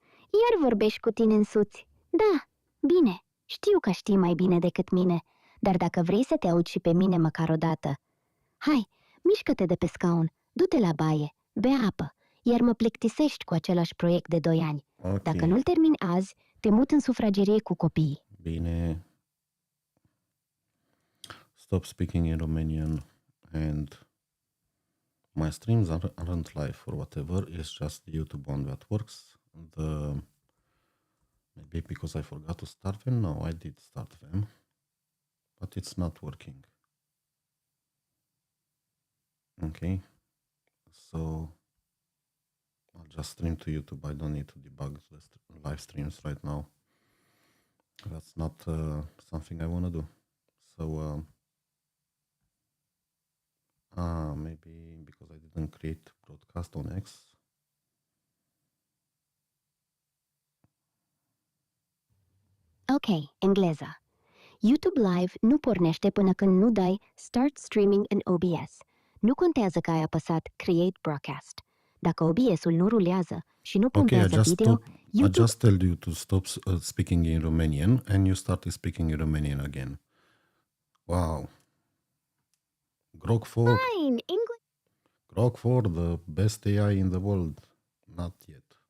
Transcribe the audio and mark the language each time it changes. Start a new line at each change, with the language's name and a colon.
Romanian: Iar vorbești cu tine însuți. Da, bine, știu că știi mai bine decât mine, dar dacă vrei să te auzi și pe mine măcar o dată, hai, mișcă-te de pe scaun, du-te la baie, bea apă, iar mă plictisești cu același proiect de 2 ani. Okay. Dacă nu-l termini azi, te mut în sufragerie cu copiii. Bine.
English: Stop speaking in Romanian, and my streams aren't live or whatever. It's just the YouTube one that works. Maybe because I forgot to start them. No, I did start them, but it's not working. Okay, so I'll just stream to YouTube. I don't need to debug the live streams right now. That's not something I want to do. So maybe because I didn't create broadcast on X.
Romanian: Ok, engleză. YouTube Live nu pornește până când nu dai Start Streaming în OBS. Nu contează că ai apăsat Create Broadcast. Dacă OBS-ul nu rulează și nu pompează video,
English: I just tell you to stop speaking in Romanian, and you started speaking in Romanian again. Wow. Grok 4. Fine, English. Grok 4, the best AI in the world. Not yet.